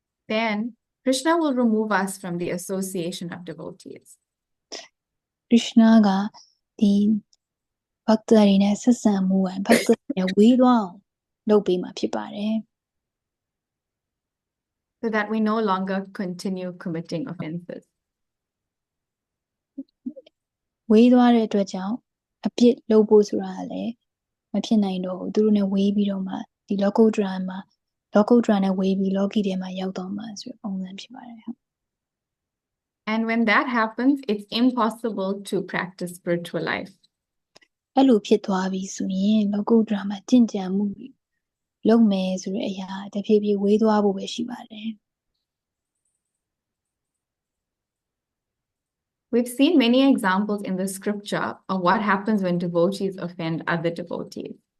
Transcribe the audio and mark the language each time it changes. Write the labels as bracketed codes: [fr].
[en] then Krishna will remove us from the association of devotees. [my] ခရစ်ယာန်ကဒီဘဂ္ဂတွေနဲ့ဆက်ဆံမှုဘဂ္ဂတွေနဲ့ဝေးသွားအောင်လုပ်ပေးမှာဖြစ်ပါတယ် [en] so that we no longer continue committing offenses. [my] ဝေးသွားတဲ့အတွက်ကြောင့်အပြစ်လုပ်ဖို့ဆိုတာလည်းမဖြစ်နိုင်တော့ဘူးသူတို့နဲ့ဝေးပြီးတော့မှဒီလောကုတ္တရာနဲ့ဝေးပြီးလောကီထဲမှာရောက်တော့မှဆိုပုံစံဖြစ်ပါတယ် [en] And when that happens, it's impossible to practice spiritual life. [my] အဲ့လိုဖြစ်သွားပြီဆိုရင်လောကုတ္တရာမှာကျင့်ကြံမှုလုပ်မယ်ဆိုတဲ့အရာတဖြည်းဖြည်းဝေးသွားဖို့ပဲရှိပါတယ် [en] We've seen many examples in the scripture of what happens when devotees offend other devotees.